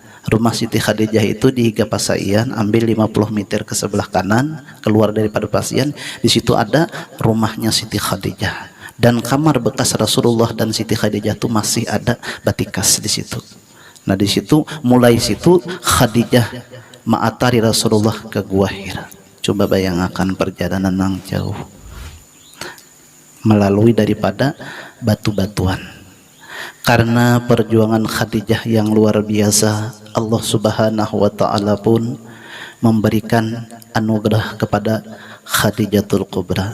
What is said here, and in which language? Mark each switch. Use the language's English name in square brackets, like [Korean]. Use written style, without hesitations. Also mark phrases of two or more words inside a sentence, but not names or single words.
[Indonesian] Rumah Siti Khadijah itu di Higa Pasaian, ambil 50 meter ke sebelah kanan, keluar daripada Pasaian, di situ ada rumahnya Siti Khadijah. Dan kamar bekas Rasulullah dan Siti Khadijah itu masih ada batikas di situ. [Banjar] Nah di situ, mulai situ Khadijah ma'atari Rasulullah ke Gua Hira. [Indonesian] Coba bayangkan perjalanan yang jauh, melalui daripada batu-batuan. Karena perjuangan Khadijah yang luar biasa, Allah [Arabic] Subhanahu wa Ta'ala [Indonesian] pun memberikan anugerah kepada Khadijatul Kubra.